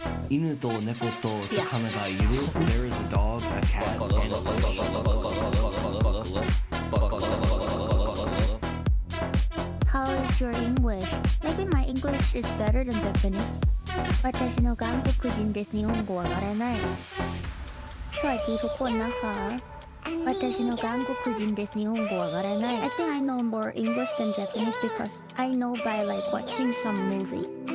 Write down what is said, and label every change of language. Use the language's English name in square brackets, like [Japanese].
[English] 犬と猫と魚がいる There is a dog, a cat, and a fish. How is your English? Maybe my English is better than Japanese. [Japanese] 私の韓国人です。日本語わからない。 สวัสดีทุกคนนะคะ 私の韓国人です。 [English] 日本語わからない。 I think I know more English than Japanese because I know by like watching some movie.